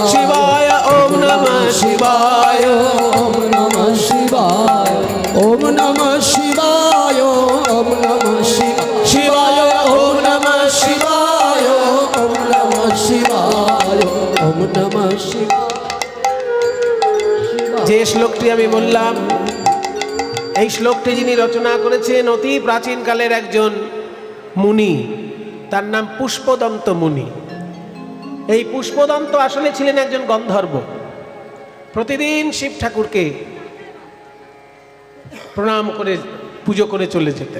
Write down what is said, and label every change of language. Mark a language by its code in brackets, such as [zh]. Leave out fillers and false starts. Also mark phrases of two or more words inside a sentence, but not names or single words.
[sa] शिवाय ओम नमः शिवाय, ओम नमः शिवाय ओम नमः शिवाय ओम नमः शिवाय ओम नमः शिवाय, ओम नमः शिवाय ओम नमः शिवाय। [bn] যে শ্লোকটি আমি বললাম, এই শ্লোকটি যিনি রচনা করেছেন অতি প্রাচীন কালের একজন মুনি, তার নাম পুষ্পদন্ত মুনি। এই পুষ্পদন্ত আসলে ছিলেন একজন গন্ধর্ব। প্রতিদিন শিব ঠাকুরকে প্রণাম করে পুজো করে চলে যেতেন।